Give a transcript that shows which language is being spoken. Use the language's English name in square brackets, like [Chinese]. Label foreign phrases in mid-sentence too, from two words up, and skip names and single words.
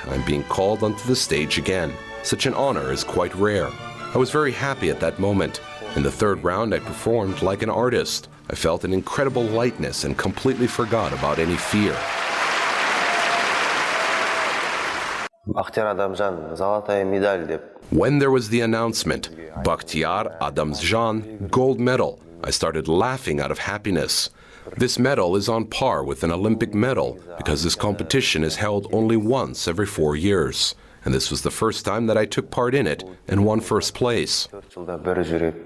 [English] I'm being called onto the stage again. Such an honor is quite rare. I was very happy at that moment. In the third round, I performed like an artist. I felt an incredible lightness and completely forgot about any fear. Bakhtiyar Adamzhan, [Russian] золотая медаль [Kazakh] деп. [English] When there was the announcement, Bakhtiyar Adamzhan, gold medal, I started laughing out of happiness. This medal is on par with an Olympic medal because this competition is held only once every 4 years. And this was the first time that I took part in it and won first place. [Kazakh] 4 жылда бір жүреді.